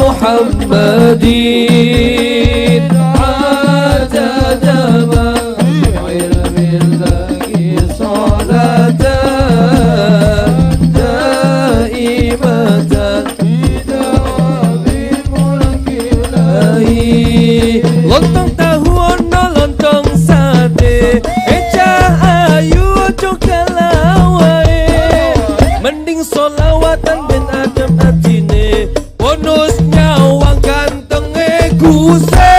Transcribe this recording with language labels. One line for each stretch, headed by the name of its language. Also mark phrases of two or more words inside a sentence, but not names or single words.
Arabic: محمدين عدد ما في علم الله صلاة دائمة بدوام ملك الله.
Javanese: Lontong tahu ono lontong sate, ecah ayu ojo kalawai. Mending solawatan ben adem atine, bonus nyawang gantenge Gusti.